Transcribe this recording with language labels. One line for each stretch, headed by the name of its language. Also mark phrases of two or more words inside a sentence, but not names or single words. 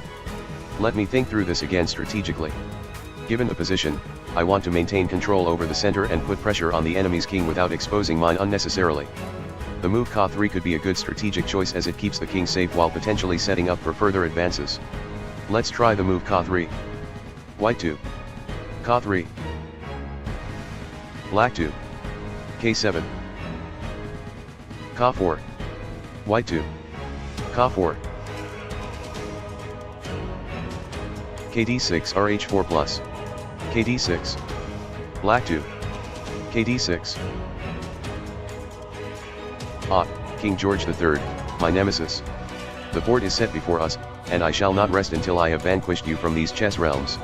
English: Let me think through this again strategically. Given the position, I want to maintain control over the center and put pressure on the enemy's king without exposing mine unnecessarily. The move Ka3 could be a good strategic choice as it keeps the king safe while potentially setting up for further advances. Let's try the move Ka3. White 2. Ka3. Black 2. K7. Ka4. White 2. Ka4. Kd6 Rh4 plus. Kd6. Black 2. Kd6. King George III, my nemesis. The board is set before us, and I shall not rest until I have vanquished you from these chess realms.